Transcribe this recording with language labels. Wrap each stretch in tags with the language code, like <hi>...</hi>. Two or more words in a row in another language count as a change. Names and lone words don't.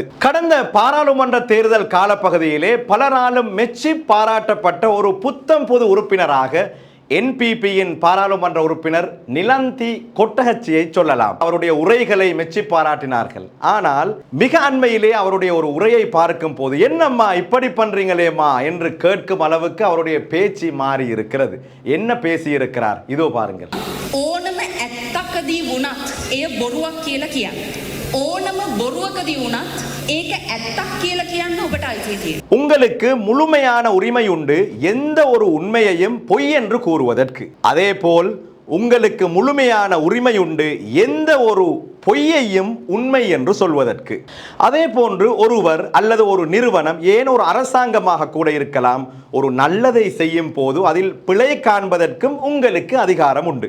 <ta>கடந்த பாராளுமன்ற தேர்தல் காலப்பகுதியிலே பலராலும் மெச்சி பாராட்டப்பட்ட ஒரு புத்தம் புது உறுப்பினராக என்பிபியின் பாராளுமன்ற உறுப்பினர் நிலந்தி கொட்டகச்சியை சொல்லலாம். அவருடைய உரைகளை மெச்சி பாராட்டினார்கள். ஆனால் மிக அண்மையிலே அவருடைய ஒரு உரையை பார்க்கும் போது என்னம்மா இப்படி பண்றீங்களேம்மா என்று கேட்கும் அளவுக்கு அவருடைய பேச்சு மாறி இருக்கிறது. என்ன பேசி இருக்கிறார் இதோ பாருங்கள்.</ta> <si>ඕනම ඇත්තකදී වුණත් එය බොරුවක් කියලා කියන්න. ඕනම බොරුවකදී වුණත් ඒක ඇත්තක් කියලා කියන්න ඔබට අයිතිය තියෙනවා.</si> <ta>உங்களுக்கு முழுமையான உரிமை உண்டு எந்த ஒரு உண்மையையும் பொய் என்று கூறுவதற்கு. அதேபோல் உங்களுக்கு முழுமையான உரிமை உண்டு எந்த ஒரு பொய்யையும் உண்மை என்று சொல்வதற்கு. அதே போன்று ஒருவர் அல்லது ஒரு நிறுவனம் ஏன் ஒரு அரசாங்கமாக கூட இருக்கலாம் ஒரு நல்லதை செய்யும் போது அதில் பிழை காண்பதற்கும் உங்களுக்கு அதிகாரம் உண்டு.</ta>